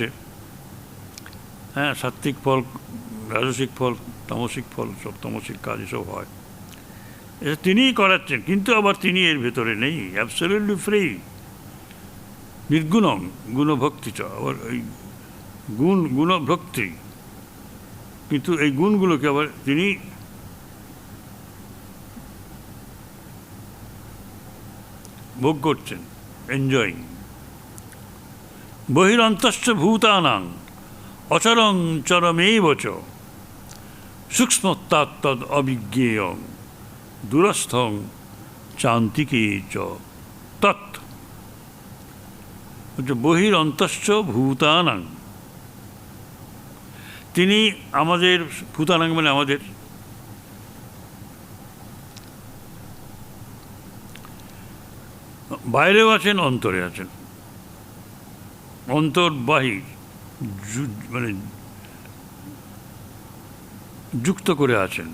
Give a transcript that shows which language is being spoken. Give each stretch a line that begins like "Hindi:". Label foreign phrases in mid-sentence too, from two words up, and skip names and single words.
Bangla: হ্যাঁ, সাত্ত্বিক ফল, রাজসিক ফল, তামসিক ফল, সব তামসিক কাজ এসব হয়, এটা তিনিই করাচ্ছেন, কিন্তু আবার তিনি এর ভেতরে নেই,
English: absolutely free,
Bangla: নির্গুণম গুণভক্তি চ, আবার এই গুণভক্তি, কিন্তু এই গুণগুলোকে আবার তিনি ভোগ করছেন, এনজয়িং।
Sanskrit: বহিরন্তশ্চ ভূতানাং অচরং চরমেব চ সূক্ষ্মত্বাত্তদ অবিজ্ঞেয়ং দূরস্থং চান্তিকে চ তৎ। বহিরন্তশ্চ ভূতানাং,
Bangla: তিনি আমাদের, ভূতানাং মানে আমাদের, বাইরেও আছেন, অন্তরে আছেন, অন্তর বাহির মানে যুক্ত করে আছেন।